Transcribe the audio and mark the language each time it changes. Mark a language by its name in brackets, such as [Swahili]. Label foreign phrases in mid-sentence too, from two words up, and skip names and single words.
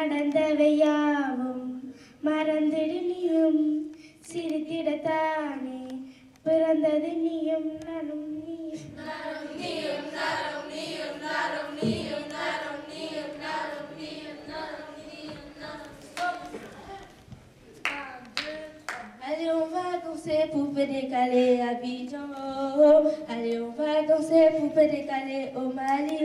[Tamil] நடந்தவையாவும் மறந்திடு நீயும் சிரித்திடத்தானே பிறந்தது நீயும் நானும் நீயும் [French] Allez, on va danser, poupée décalée à Abidjan. Allez, on va danser, poupée décalée au Mali.